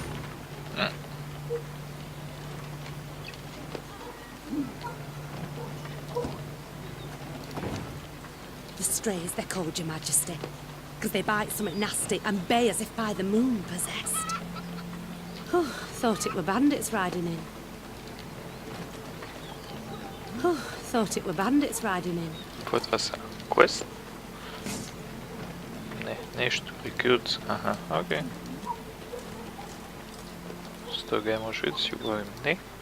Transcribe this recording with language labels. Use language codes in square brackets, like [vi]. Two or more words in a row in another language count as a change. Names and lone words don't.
[en] The strays, they're called, Your Majesty. Because they bite something nasty and bay as if by the moon possessed. Oh, thought it were bandits riding in. Oh, thought it were bandits riding in. [bg] Какво е това са? Квест? Не, нещо. Рекрут. Аха, окей. С това може да си говорим. Не.